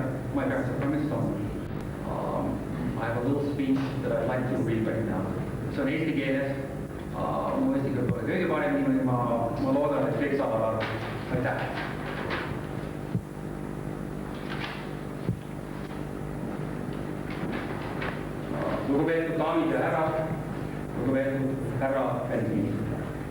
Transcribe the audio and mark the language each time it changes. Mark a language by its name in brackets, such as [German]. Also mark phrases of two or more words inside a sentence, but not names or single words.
[English] My parents are from Estonia. I have a little speech that I'd like to read right now. [Estonian] See on eesti keeles. Mu eesti keel pole kõige parem niimoodi, ma loodan, et kõik saavad aru. Aitäh! Lugupeetud daamid ja härrad, lugupeetud härra välisminister.